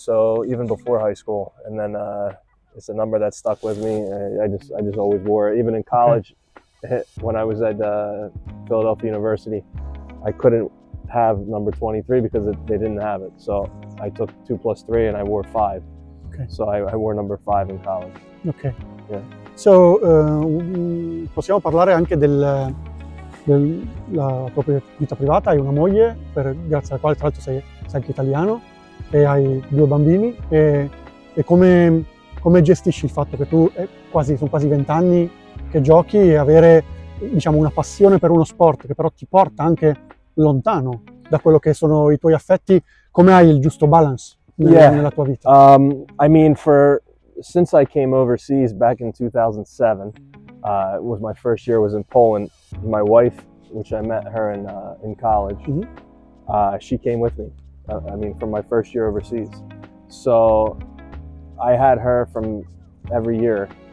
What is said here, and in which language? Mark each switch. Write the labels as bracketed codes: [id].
[en] So even before high school, and then it's a number that stuck with me. I just always wore it. Even in college, when I was at Philadelphia University, I couldn't have number 23 because they didn't have it. So I took 2 + 3 and I wore 5. Okay. So I wore number 5 in college. Okay. Yeah. [it] So, possiamo parlare anche della tua vita privata. Hai una moglie, grazie alla quale tra l'altro sei anche italiano, e hai 2 bambini, e come gestisci il fatto che tu sono quasi 20 anni che giochi, e avere, diciamo, una passione per uno sport che però ti porta anche lontano da quello che sono i tuoi affetti? Come hai il giusto balance nella tua vita? [en] I mean, since I came overseas back in 2007, it was my first year was in Poland. My wife, which I met her in college, she came with me. I mean, from my first year overseas. So I had her from every year.